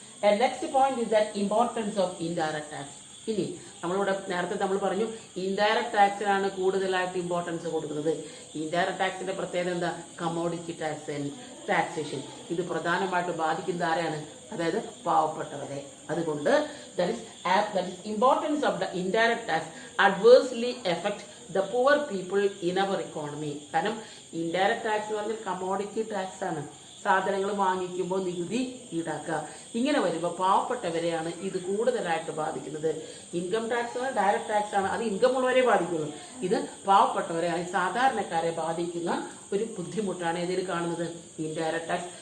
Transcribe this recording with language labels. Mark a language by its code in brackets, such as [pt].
[en] And next point is that importance of indirect tax. [ml] ഇനി നമ്മളിവിടെ നേരത്തെ നമ്മൾ പറഞ്ഞു ഇൻഡയറക്ട് ടാക്സിനാണ് കൂടുതലായിട്ട് ഇമ്പോർട്ടൻസ് കൊടുക്കുന്നത്. ഇൻഡയറക്ട് ടാക്സിന്റെ പ്രത്യേകത എന്താ? Commodity tax taxation. ഇത് പ്രധാനമായിട്ട് ബാധിക്കുന്നത് ആരെയാണ്? അതായത് പാവപ്പെട്ടവരെ. [en] അതുകൊണ്ട് that is importance of the indirect tax adversely affect the poor people in our economy. [ml] കാരണം ഇൻഡയറക്ട് ടാക്സ് എന്ന് പറഞ്ഞാൽ കമോഡിറ്റി ടാക്സ് ആണ്. സാധനങ്ങൾ വാങ്ങിക്കുമ്പോൾ നികുതി ഈടാക്കുക. ഇങ്ങനെ വരുമ്പോൾ പാവപ്പെട്ടവരെയാണ് ഇത് കൂടുതലായിട്ട് ബാധിക്കുന്നത്. ഇൻകം ടാക്സ് ഡയറക്ട് ടാക്സ് ആണ്, അത് ഇൻകം ഉള്ളവരെ ബാധിക്കുന്നു. ഇത് പാവപ്പെട്ടവരെ സാധാരണക്കാരെ ബാധിക്കുന്ന ഒരു ബുദ്ധിമുട്ടാണ് ഇതിൽ കാണുന്നത് ഇൻഡയറക്ട് ടാക്സ്.